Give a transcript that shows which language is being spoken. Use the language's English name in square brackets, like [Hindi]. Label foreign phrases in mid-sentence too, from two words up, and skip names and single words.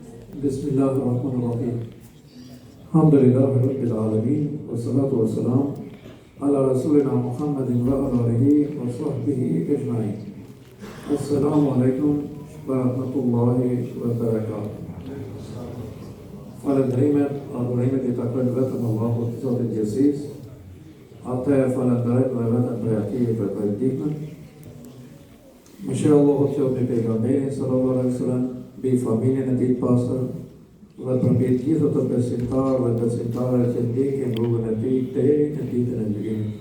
[Arabic] بسم الله الرحمن الرحيم. الحمد لله رب العالمين. والصلاة والسلام على رسولنا محمد وعلى آله وصحبه أجمعين. السلام عليكم ورحمة الله وبركاته. [Albanian] Falendrimet, adhurimet I takojnë vetëm Allahut, Zotit Gjithësisë. Atë e falenderojmë dhe vetëm për ati I kërkojmë ndihmën. Mëshirë Allahut qoftë mbi pejgamberin [Arabic] صلى الله عليه وسلم, [Albanian] mbi familjen e tij të pastër dhe për mbi të gjithë të besimtarë dhe besimtare që ndjekin rrugën e tij deri në ditën e gjykimit.